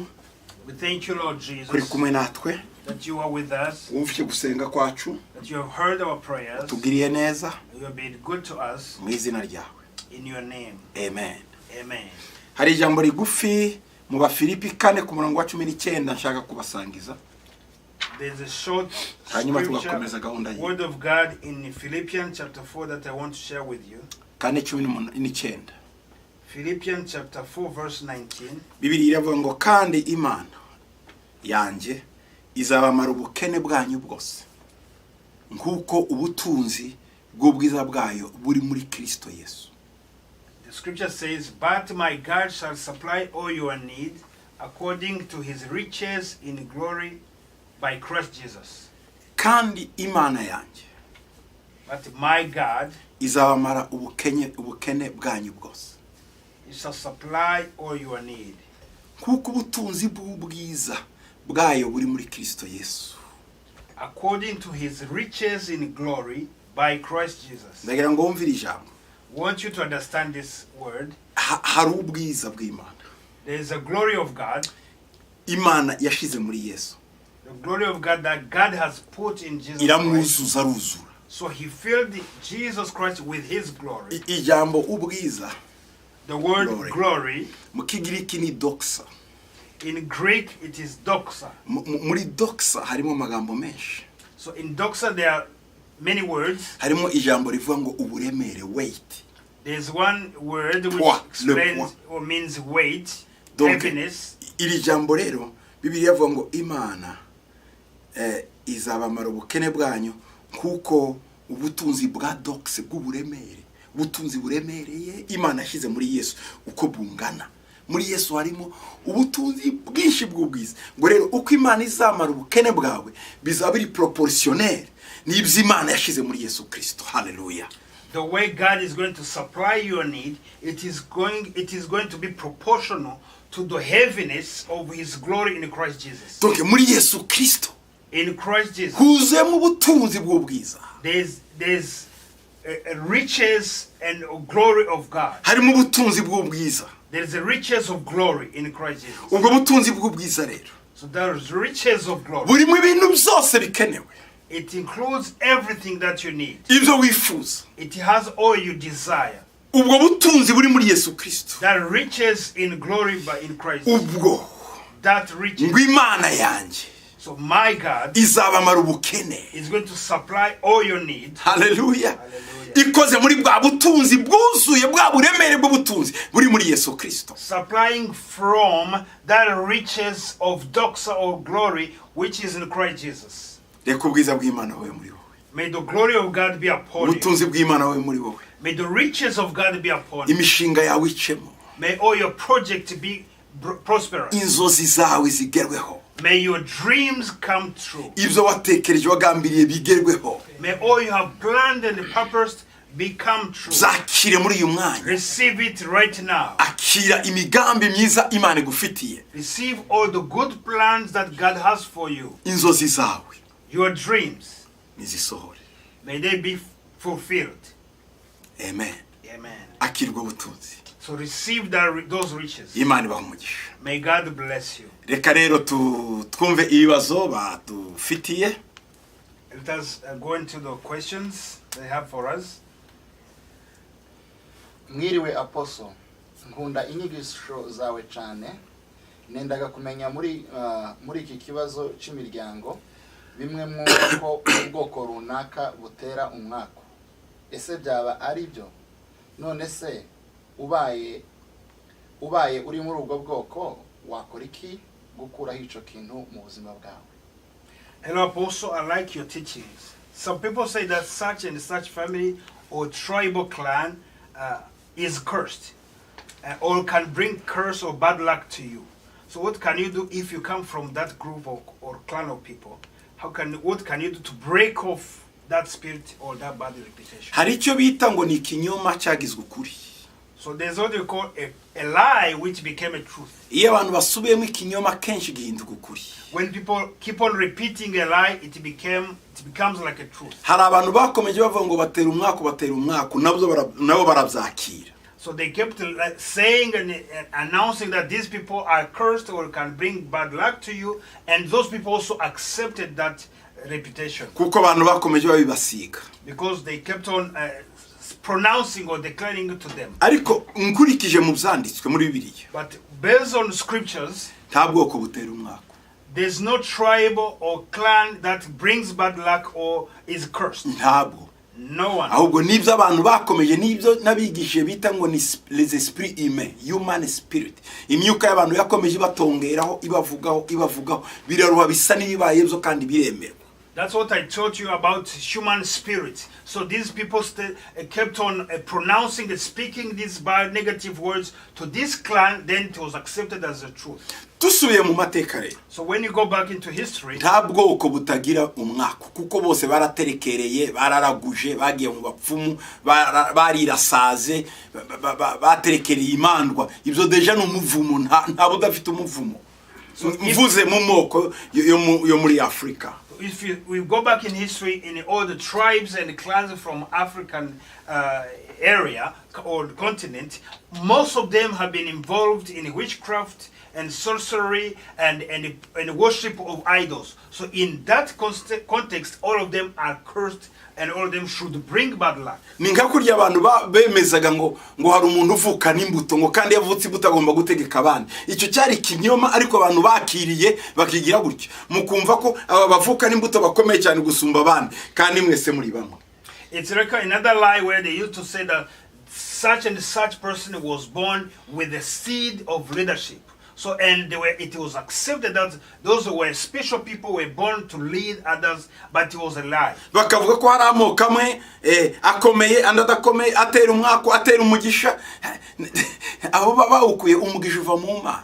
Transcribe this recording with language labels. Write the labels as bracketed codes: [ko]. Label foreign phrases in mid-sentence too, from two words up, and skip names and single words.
[en] We thank you, Lord [rw] Kuri Jesus, kumwe natwe. [en] that you are with us, [rw] Wumvise gusenga kwacu. [en] that you have heard our prayers, [rw] Tugiriye neza [en] you have been good to us. [rw] mu izina ryawe. [en] In your name, [rw] Amen. [en] amen. [rw] Hari ijambo rigufi mu Bafilipi 4 ku murongo wa 19 nshaka kubasangiza. [en] There's a short [rw] Hanyuma [en] scripture, [rw] tugakomeza gahunda yi. [en] word of God in Philippians chapter 4 that I want to share with you. 4:19. Philippians chapter 4 verse 19. [rw] Bibiliya iravuga ngo kandi Imana yanjye izabamara ubukene bwanyu bwose nkuko ubutunzi bw'ubwiza bwayo buri muri Kristo Yesu. [en] The scripture says, "But my God shall supply all your need according to his riches in glory by Christ Jesus." [rw] Kandi Imana yanjye [en] But my God, [rw] izabamara ubukene bwanyu bwose [en] he shall supply all your need [rw] nkuko ubutunzi bw'ubwiza bwayo buri muri Kristo Yesu. [en] according to his riches in glory by Christ Jesus. [rw] Ndagira ngo wumvire ijambo. [en] I want you to understand this word. [rw] Hari ubwiza bw'Imana. [en] There is a glory of God. [rw] Imana yashize muri Yesu [en] The glory of God that God has put in Jesus Christ. [rw] iramwuzuza aruzura. [en] So he filled Jesus Christ with his glory. [rw] Ijambo ubwiza, [en] The word Glory. glory, [rw] mu Kigiriki ni doxa. [en] in Greek it is doxa. [rw] Muri doxa harimo amagambo menshi. [en] So in doxa there are many words. [rw] Harimo ijambo rivuga ngo uburemere, [en] weight. There's one word which [fr] Poids, le [en] explains [fr] poids. [en] or means weight, Donc, heaviness. [rw] iri jambo rero Bibiliya avuga ngo Imana izabamara ubukene bwanyu kuko ubutunzi bwa doxe bw'uburemere, ubutunzi buremereye Imana yashyize muri Yesu uko bungana. Muri Yesu harimo ubutunzi bwinshi bw'ubwiza. Ngo rero uko Imana izamara ubukene bwawe bizaba biri proportionnel n'ibyo Imana yashyize muri Yesu Kristo. Hallelujah. [en] The way God is going to supply your need, it is going to be proportional to the heaviness of his glory in Christ Jesus. [rw] Donc muri Yesu Kristo [en] In Christ Jesus, [rw] huzuyemo ubutunzi bw'ubwiza. [en] there's riches and glory of God. [rw] Harimo ubutunzi bw'ubwiza. [en] There's the riches of glory in Christ Jesus. [rw] Ubwo butunzi bw'ubwiza rero [en] So there's riches of glory. [rw] burimo ibintu byose bikenewe. [en] It includes everything that you need. [rw] Ibyo wifuza. [en] It has all you desire. [rw] Ubwo butunzi buri muri Yesu Kristo. [en] That riches in glory by in Christ. [rw] Ubwo [en] That riches. [rw] ngo Imana yanjye [en] So my God [rw] izabamara ubukene. [en] is going to supply all your needs. [rw] Hallelujah. [en] Hallelujah. [rw] Ikoze muri bwa butunzi bwuzuye bwa buremere bw'ubutunzi buri muri Yesu Kristo. [en] Supplying from that riches of doxa or glory which is in Christ Jesus. [rw] Reka ubwiza bw'Imana wowe muri wowe. [en] May the glory of God be upon you. [rw] Ubutunzi bw'Imana wowe muri wowe. [en] May the riches of God be upon you. [rw] Imishinga yawe icemo. [en] May all your projects be prosperous. [rw] Inzozi zawe zigerweho. [en] May your dreams come true. [rw] Ibyo watekereje wagambiriye bigerweho. [en] May all you have planned and purposed become true. [rw] Zakire muri uyu mwanya. [en] Receive it right now. [rw] Akira imigambi myiza Imana igufitiye. [en] Receive all the good plans that God has for you. [rw] Inzozi zawe [en] Your dreams, [rw] nizisohore. [en] may they be fulfilled. [rw] Amen. [en] Amen. [rw] Akirwa ubutunzi. [en] So receive those riches. [rw] Imana ibahe umugisha. [en] May God bless you. [rw] Reka rero twumve ibibazo badufitiye. [en] Let us go into the questions they have for us. [rw] Mwiriwe Apostle, nkunda inyigisho zawe cyane. Nendaga kumenya muri iki kibazo cy'imiryango bimwe mu ko ubwoko runaka butera umwako. Ese byaba ari byo? None se ubaye uri muri ubwo bwoko wakora iki gukuraho ico kintu mu buzima bwawe? [en] Hello Apostle, I like your teachings. Some people say that such and such family or tribal clan is cursed or can bring curse or bad luck to you. So what can you do if you come from that group or clan of people? What can you do to break off that spirit or that bad reputation? [rw] Hari icyo bita ngo ni ikinyoma cyagizwe ukuri. [en] So there's what you call a lie which became a truth. [rw] Iyo abantu basubiyemo ikinyoma kenshi gihinduka ukuri. [en] When people keep on repeating a lie, it becomes like a truth. [rw] Hari abantu bakomeje bavuga ngo batera umwako nabo barabyakira. [en] So they kept saying and announcing that these people are cursed or can bring bad luck to you, and those people also accepted that reputation. [rw] Kuko abantu bakomeje babibasiga. [en] Because they kept on pronouncing or declaring it to them. [rw] Ariko nkurikije mu byanditswe muri Bibiliya. [en] But based on scriptures, [rw] nta bwoko butera umwako. [en] there's no tribe or clan that brings bad luck or is cursed. [rw] Ntabwo. [en] No one. [rw] Ahubwo nibyo abantu bakomeje nibyo nabigishije bita ngo ni [fr] les esprits humains, [en] human spirit. [rw] Imyuka y'abantu yakomeje batongeraho ibavugaho biraruha bisa n'ibibaye byo kandi biremerwa. [en] That's what I taught you about human spirit. So these people kept on pronouncing and speaking these bad negative words to this clan, then it was accepted as the truth. [rw] Tusubiye mu mateka rero. [en] So when you go back into history, [rw] nta bwoko butagira umwako kuko bose baraterekereye bararaguje bagiye mu bapfumu barirasaze baterekereye imandwa ibyo deja no muvumo nta budafite umuvumo. Mvuze mu moko yo muri Africa. [en] if we go back in history, in all the tribes and clans from African area or continent, most of them have been involved in witchcraft and sorcery and worship of idols. So in that context, all of them are cursed and all of them should bring bad luck. [rw] Ni nka kurya abantu bemezaga ngo hari umuntu uvuka n'imbuto ngo kandi yavutse imbuto agomba gutegeka abandi. Icyo cyari kinyoma, ariko abantu bakiriye bakigira gutyo mukumva ko aba bavuka n'imbuto bakomeye cyane gusumba abandi kandi mwese muri bamwe. [en] It's like another lie where they used to say that such and such person was born with the seed of leadership. So, and it was accepted that those who were special people were born to lead others, but it was a lie. [rw] Bakavuga ko hari amoko amwe akomeye andi adakomeye, atera umwako atera umugisha, abo bawukuye umugisha uva mu Mana.